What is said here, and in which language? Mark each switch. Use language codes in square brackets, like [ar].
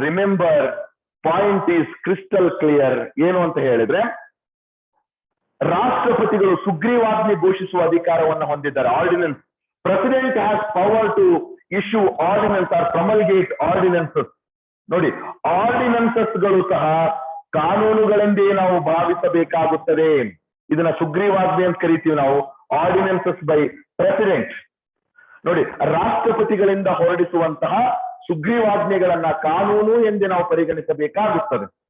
[en] Remember, point is crystal clear. [kn] ಏನು ಅಂತ ಹೇಳಿದ್ರೆ, ರಾಷ್ಟ್ರಪತಿಗಳು ಸುಗ್ರೀವಾಜ್ಞೆ ಘೋಷಿಸುವ ಅಧಿಕಾರವನ್ನು ಹೊಂದಿದ್ದಾರೆ, ordinance. [en] President has power to issue ordinance or promulgate ordinances. [kn] ನೋಡಿ, ಆರ್ಡಿನೆನ್ಸಸ್ ಗಳು ಸಹ ಕಾನೂನುಗಳೆಂದೇ ನಾವು ಭಾವಿಸಬೇಕಾಗುತ್ತದೆ. ಇದನ್ನ ಸುಗ್ರೀವಾಜ್ಞೆ ಅಂತ ಕರಿತೀವಿ ನಾವು, [en] Ordinances by president. [kn] ನೋಡಿ, ರಾಷ್ಟ್ರಪತಿಗಳಿಂದ ಹೊರಡಿಸುವಂತಹ ಸುಗ್ರೀವಾಜ್ಞೆಗಳನ್ನ ಕಾನೂನು ಎಂದೇ ನಾವು ಪರಿಗಣಿಸಬೇಕಾಗುತ್ತದೆ.